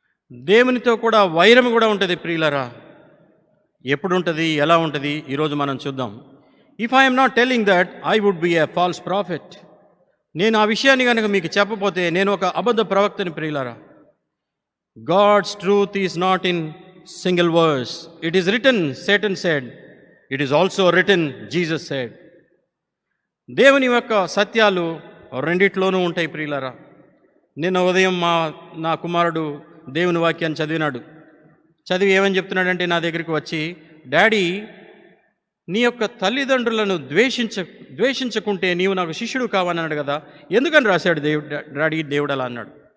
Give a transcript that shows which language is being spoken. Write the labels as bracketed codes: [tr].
[te] దేవునితో కూడా వైరం కూడా ఉంటుంది ప్రియులారా. ఎప్పుడు ఉంటుంది, ఎలా ఉంటుంది, ఈరోజు మనం చూద్దాం. [en] If I'm not telling that, I would be a false prophet. [te] నేను ఆ విషయాన్ని కనుక మీకు చెప్పపోతే నేను ఒక అబద్ధ ప్రవక్తని ప్రియులారా. [en] God's truth is not in single verse. It is written, Satan said. It is also written, Jesus said. [te] దేవుని యొక్క సత్యాలు రెండిట్లోనూ ఉంటాయి ప్రియులారా. నిన్న ఉదయం నా కుమారుడు దేవుని వాక్యాన్ని చదివినాడు. చదివి ఏమని చెప్తున్నాడంటే నా దగ్గరికి వచ్చి, డాడీ, నీ యొక్క తల్లిదండ్రులను ద్వేషించకుంటే నీవు నాకు శిష్యుడు కావన్నాడు కదా, ఎందుకని రాశాడు డాడీ? దేవుడు అలా అన్నాడు.